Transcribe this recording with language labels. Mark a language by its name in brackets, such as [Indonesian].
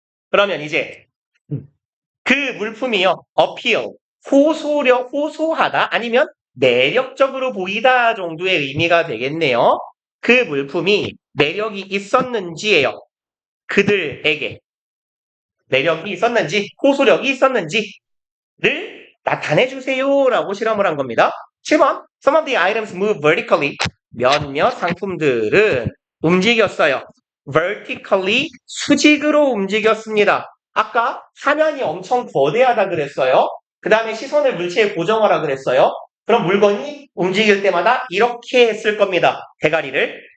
[Korean] 그러면 이제 그 물품이요. appeal, 호소하다 아니면 매력적으로 보이다 정도의 의미가 되겠네요. 그 물품이 매력이 있었는지예요. 그들에게 매력이 있었는지, 호소력이 있었는지를 나타내 주세요라고 실험을 한 겁니다. [English] 7번 Some of the items move vertically. [Korean] 몇몇 상품들은 움직였어요. vertically 수직으로 움직였습니다. 아까 화면이 엄청 거대하다 그랬어요. 그 다음에 시선을 물체에 고정하라 그랬어요. 그럼 물건이 움직일 때마다 이렇게 했을 겁니다. 대가리를.